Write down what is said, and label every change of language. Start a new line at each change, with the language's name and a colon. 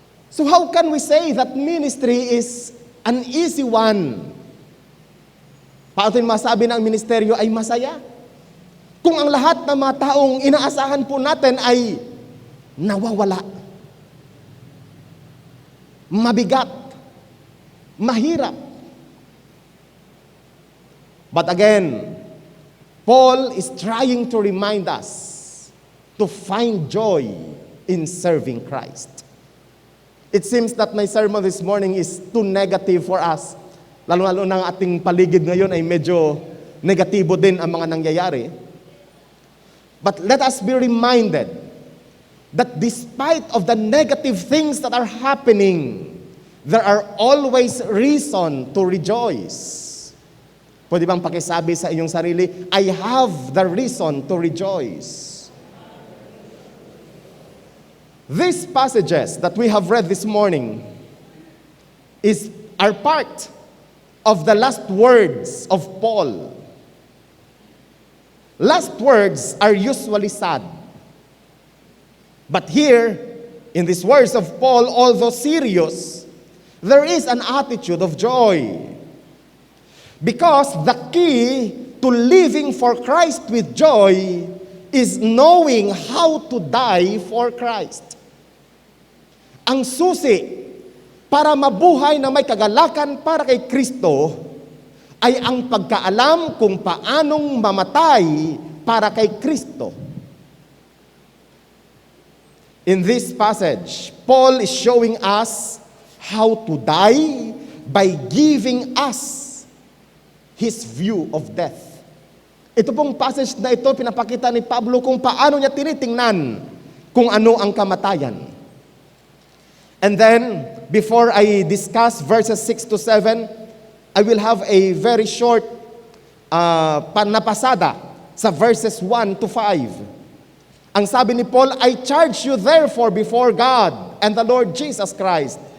English: So how can we say that ministry is an easy one?
Filipino: Paano masabi na ang ministeryo ay masaya? Kung ang lahat ng mga taong inaasahan po natin ay nawawala. Mabigat. Mahirap.
English: But again, Paul is trying to remind us to find joy in serving Christ. It seems that my sermon this morning is too negative for us.
Filipino: Lalo-lalo na ang ating paligid ngayon ay medyo negatibo din ang mga nangyayari.
English: But let us be reminded that despite of the negative things that are happening, there are always reason to rejoice.
Filipino: Pwede bang pakisabi sa inyong sarili,
English: I have the reason to rejoice. These passages that we have read this morning are part of the last words of Paul. Last words are usually sad. But here, in these words of Paul, although serious, there is an attitude of joy. Because the key to living for Christ with joy is knowing how to die for Christ.
Filipino: Ang susi para mabuhay na may kagalakan para kay Kristo ay ang pagkaalam kung paanong mamatay para kay Kristo.
English: In this passage, Paul is showing us how to die by giving us his view of death.
Filipino: Ito pong passage na ito, pinapakita ni Pablo kung paano niya tinitingnan kung ano ang kamatayan.
English: And then, before I discuss verses 6 to 7, I will have a very short napasada sa verses 1 to 5.
Filipino: Ang sabi ni
English: Paul, I charge you therefore before God and the Lord Jesus Christ.